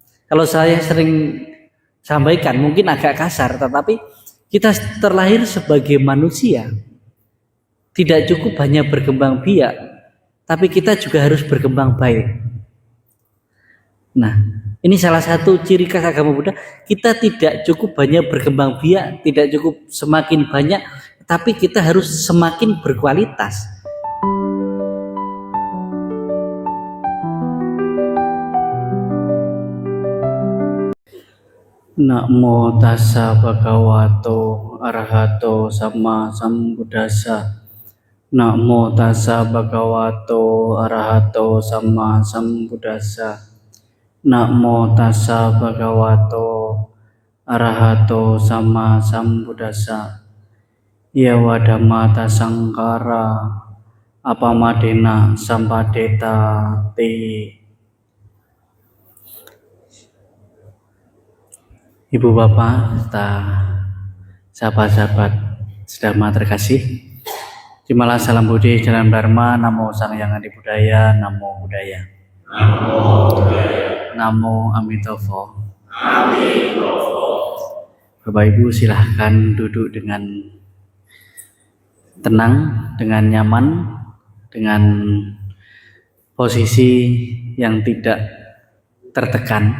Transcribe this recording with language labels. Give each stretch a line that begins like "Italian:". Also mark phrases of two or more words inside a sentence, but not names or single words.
Indonesian: Kalau saya sering sampaikan mungkin agak kasar, tetapi kita terlahir sebagai manusia tidak cukup hanya berkembang biak, tapi kita juga harus berkembang baik. Nah, ini salah satu ciri khas agama Buddha. Kita tidak cukup hanya berkembang biak, tidak cukup semakin banyak, tapi kita harus semakin berkualitas.
Pali: Namo tassa bhagavato arahato sama sambuddhassa. Namo tassa bhagavato arahato sama sambuddhassa. Namo tassa bhagavato arahato sama sambuddhassa. Yawa dhammata sangkara apamadena sampadeta te.
Indonesian: Ibu bapak serta sahabat-sahabat sedama terkasih, terimalah salam budi jalan dharma.
Pali: Namo Sang Hyang Adi Budaya. Namo Buddhaya. Namo Buddhaya. Namo Amitabha. Amitabha.
Indonesian: Bapak Ibu silahkan duduk dengan tenang, dengan nyaman, dengan posisi yang tidak tertekan.